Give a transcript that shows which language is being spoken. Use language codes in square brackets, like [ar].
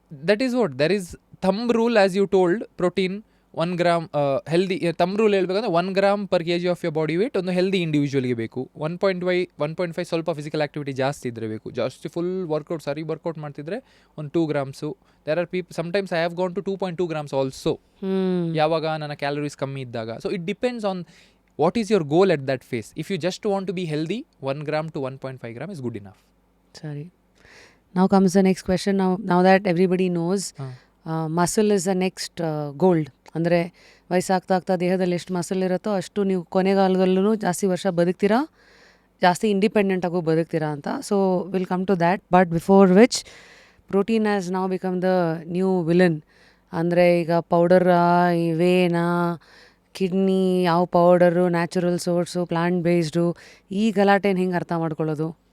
[en] That is what there is thumb rule as you told. Protein 1 gram healthy thumb rule ಹೇಳ್ಬೇಕಂದ್ರೆ 1 gram per kg of your body weight ಒಂದು healthy ಇಂಡಿವಿಜುವಲ್ಗೆ ಬೇಕು. [kn] 1.5 ಸ್ವಲ್ಪ physical activity ಜಾಸ್ತಿ ಇದ್ದರೆ ಬೇಕು. ಜಾಸ್ತಿ full workout ಸರಿ ವರ್ಕೌಟ್ ಮಾಡ್ತಿದ್ರೆ ಒಂದು 2 grams. [en] there are people sometimes I have gone to 2.2 grams also, [kn] ಯಾವಾಗ ನನ್ನ ಕ್ಯಾಲೋರೀಸ್ ಕಮ್ಮಿ ಇದ್ದಾಗ. [en] So it depends on what is your goal at that phase. If you just want to be healthy, 1 gram to 1.5 gram is good enough. Sorry. Now comes the next question. Now that everybody knows, muscle is the next gold. [kn] ಅಂದರೆ ವಯಸ್ಸಾಗ್ತಾ ದೇಹದಲ್ಲಿ ಎಷ್ಟು muscle ಇರುತ್ತೋ ಅಷ್ಟು ನೀವು ಕೊನೆಗಾಲದಲ್ಲೂ ಜಾಸ್ತಿ ವರ್ಷ ಬದುಕ್ತೀರಾ, ಜಾಸ್ತಿ ಇಂಡಿಪೆಂಡೆಂಟಾಗೂ ಬದುಕ್ತೀರಾ ಅಂತ. [en] So will come to that. But before which protein has now become the new villain. [kn] ಅಂದರೆ ಈಗ ಪೌಡರಾ, ಇವೇನಾ, ಕಿಡ್ನಿ, ಯಾವ powder, natural source, plant based, ಈ ಗಲಾಟೆನ ಹೆಂಗೆ ಅರ್ಥ ಮಾಡ್ಕೊಳ್ಳೋದು?